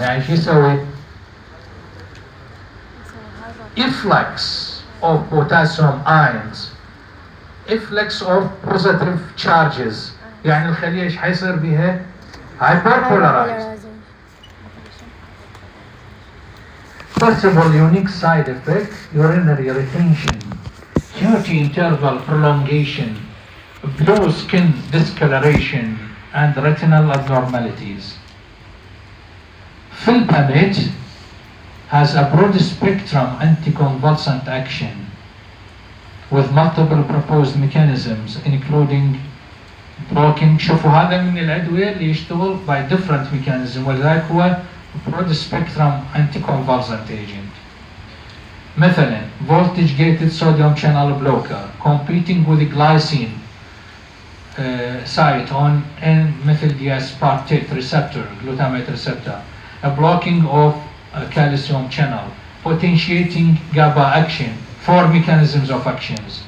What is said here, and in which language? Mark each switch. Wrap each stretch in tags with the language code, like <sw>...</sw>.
<ar>يعني شو يسوي؟</ar> <en>Efflux of potassium ions, efflux of positive charges.</en> <ar>يعني الخلية ايش حيصير بها؟ hyperpolarized.</ar> <en>Possible unique side effect, urinary retention, QT interval prolongation, blue skin discoloration, and retinal abnormalities. Filpamate has a broad spectrum anticonvulsant action with multiple proposed mechanisms including blocking.</en> <ar>شوفوا هذا من الأدوية اللي يشتغل</ar> <en>by different mechanism،</en> <ar>ولذلك هو</ar> <en>broad spectrum anticonvulsant agent. مثلا voltage gated sodium channel blocker competing with glycine site on N-methyl D-aspartate receptor, glutamate receptor, a blocking of calcium channel, potentiating GABA action, 4 mechanisms of action.</en>